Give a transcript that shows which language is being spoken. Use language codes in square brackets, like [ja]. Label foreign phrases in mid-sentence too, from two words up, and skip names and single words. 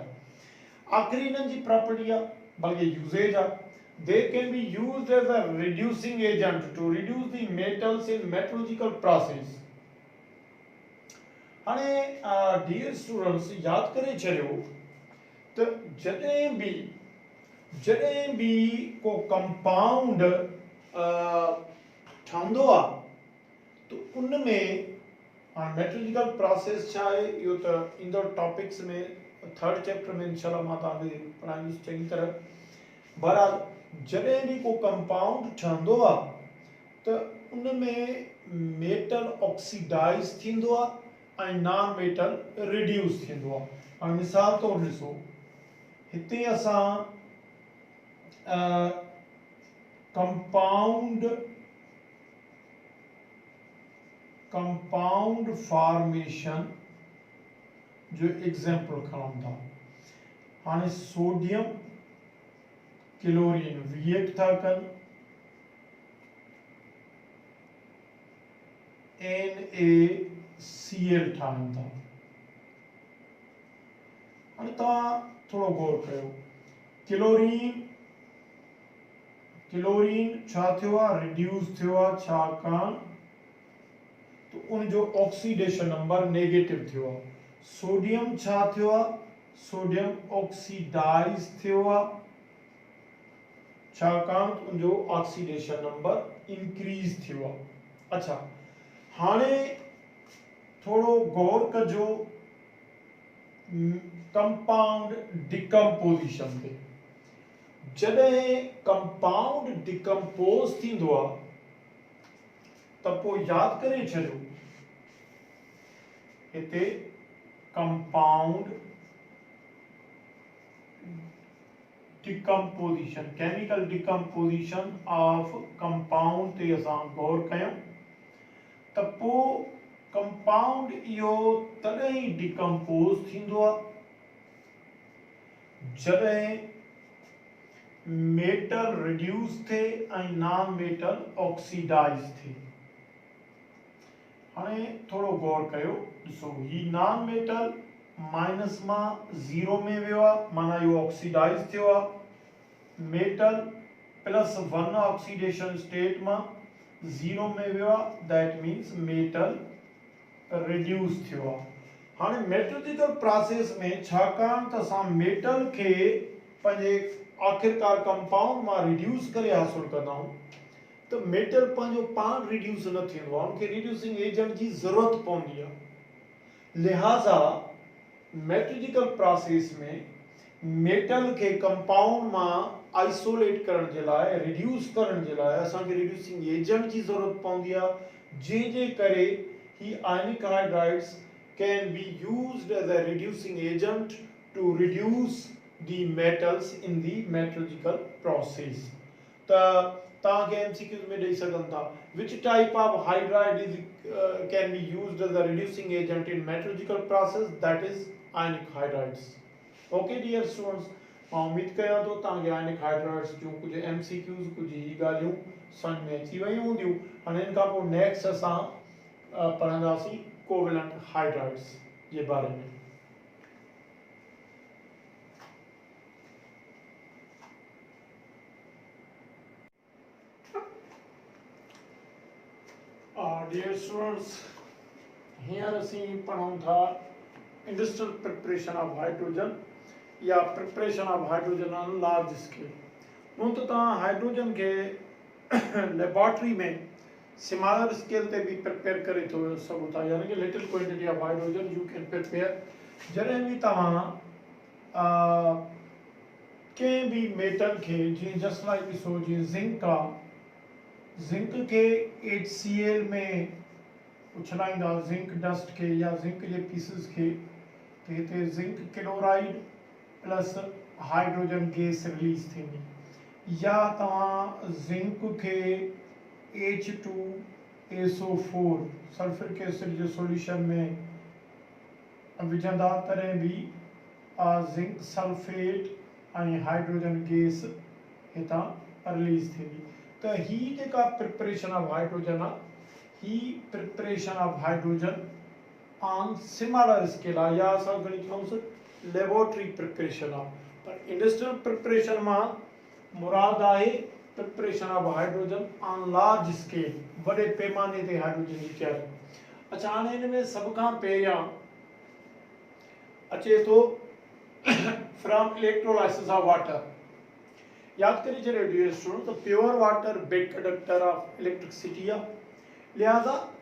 [sd] आख़िरी हिननि जी प्रॉपर्टी आहे, बल्कि यूसेज आहे, [en] they can be used as a reducing agent to reduce the metals in metallurgical process। [sd] हाणे [en] dear students [sd] याद करे छॾियो त जॾहिं भी को कंपाउंड ठहंदो आहे तो उनमें हाणे [en] metrological process [sd] छा आहे इहो त ईंदड़ टॉपिक्स में [en] third chapter [sd] में इंशाल्लाह मां तव्हांखे पढ़ाईंदुसि चङी तरह। बहरहाल जॾहिं बि को कंपाउंड ठहंदो आहे त उन में मेटल ऑक्सीडाइज थींदो आहे ऐं [en] non metal [sd] रिड्यूस थींदो आहे। हाणे मिसाल तौरु ॾिसो, हिते असां [en] compound formation [sd] जो एग्जांपल खणूं था। हाणे [en] sodium chlorine [sd] रिएक्ट था कनि, NaCl ठाहिनि था। हाणे तव्हां थोरो गौर कयो, क्लोरीन छा थियो आहे, रिड्यूस थियो आहे, छाकाणि त उन जो [en] oxidation number [sd] नेगेटिव थियो आहे। सोडियम छा थियो आहे, सोडियम ऑक्सीडाइज थियो आहे, छाकाणि त उन जो [en] oxidation number increase [sd] थियो आहे। अच्छा, हाणे थोरो गौर कजो [en] compound decomposition [sd] ते। जॾहिं [en] compound decompose [sd] थींदो आहे त पोइ यादि करे छॾियो, हिते [en] compound decomposition, chemical decomposition of compound [sd] ते असां गौर कयूं त पोइ कंपाउंड इहो तॾहिं ई डिकम्पोज थींदो आहे जॾहिं मेटल रिड्यूस थिए ऐं [en] non metal [sd] ऑक्सीडाइज थिए। हाणे थोरो गौर कयो, ॾिसो ही [en] non metal [sd] माइनस मां 0 में वियो आहे, माना इहो ऑक्सीडाइज थियो आहे। मेटल +1 [en] oxidation state [sd] मां 0 में वियो आहे, [en] that means metal reduce थियो आहे। [sd] हाणे [en] metrological process [sd] में छाकाणि त असां मेटल खे पंहिंजे आख़िरकार कंपाउंड मां रिड्यूस करे हासिल कंदा आहियूं, त मेटल पंहिंजो पाण रिड्यूस न थींदो आहे, उनखे [en] reducing agent [sd] जी ज़रूरत पवंदी आहे। लिहाज़ा [en] metrological process [sd] में मेटल खे कंपाउंड मां आइसोलेट करण जे लाइ, रिड्यूस करण जे लाइ असांखे [en] reducing agent [sd] जी ज़रूरत पवंदी आहे, जंहिंजे करे ही [en] ionic hydrides can be used as a reducing agent to reduce the metals in the metrological process. [sd] तव्हांखे MCQs में ॾेई सघनि था, [en] which type of hydride can be used as a reducing agent in metrological process, that is ionic hydrides. Okay dear students, [sd] मां उम्मीद कयां थो तव्हांखे [en] ionic hydrides [sd] जूं कुझु MCQs, कुझु ही ॻाल्हियूं सम्झ में अची वयूं हूंदियूं। हाणे हिन खां पोइ नेक्स्ट असां पढ़ंदासीं [en] covalent hydrides [sd] जे बारे में। [en] dear students, [sd] हींअर असीं पढ़ूं था [en] industrial preparation of hydrogen [sd] या [en] preparation of hydrogen on large scale. [sd] हूं त तव्हां हाइड्रोजन खे लेबोरेटरी में [en] smaller scale [sd] ते भी प्रिपेयर करे तो सघो था, यानी कि [en] little quantity of hydrogen you can prepare. [sd] जॾहिं भी तव्हां कंहिं भी मेटल खे, जीअं [en] just like [sd] ॾिसो जीअं ज़िंक आहे, ज़िंक के HCl में उछलाईंदा, [en] zinc dust [sd] के या ज़िंक जे पीसिस के, तो हिते [en] zinc chloride plus hydrogen gas release [sd] थींदी। या तव्हां ज़िंक के H2SO4 [en] sulphuric acid [sd] जो सॉल्यूशन में विझंदा, तॾहिं भी [en] zinc sulphate [sd] ऐं [en] hydrogen gas [sd] हितां रिलीज थींदी। तो ही जेका [en] preparation of hydrogen [sd] आहे, ही [en] preparation of hydrogen on smaller scale [sd] आहे, या असां घणी चऊंसि [en] laboratory preparation [sd] आहे। पर [en] industrial preparation [sd] मां मुराद आहे [en] preparation of hydrogen on large scale, [sd] बड़े पैमाने ते हाइड्रोजन जी तैयारी। अच्छा, हाणे हिन में सभ खां पहिरियां अचे थो [en] from electrolysis of water. [sd] याद करिए छॾियो [en] dear student, [sd] तो [en] pure water bad conductor of electricity [sd] आहे।